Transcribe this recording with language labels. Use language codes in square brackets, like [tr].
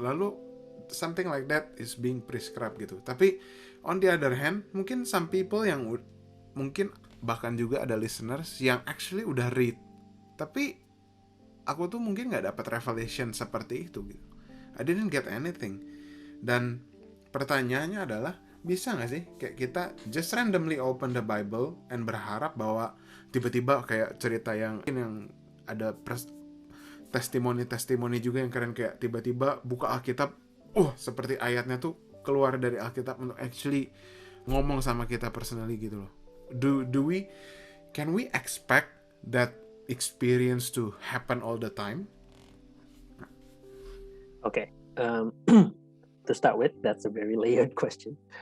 [en] Lalu something like that is being prescribed gitu. [id] Tapi on the other hand, mungkin some people yang mungkin bahkan juga ada listeners yang actually udah read, tapi aku tuh mungkin nggak dapat revelation seperti itu gitu. I didn't get anything. Dan pertanyaannya adalah, bisa nggak sih kayak kita just randomly open the Bible and berharap bahwa tiba-tiba kayak cerita yang ada testimoni juga yang keren, kayak tiba-tiba buka Alkitab, seperti ayatnya tuh keluar dari Alkitab untuk actually ngomong sama kita personally gitu loh. [en] Can we expect that experience to happen all the time? Okay. To start with, that's a very layered question.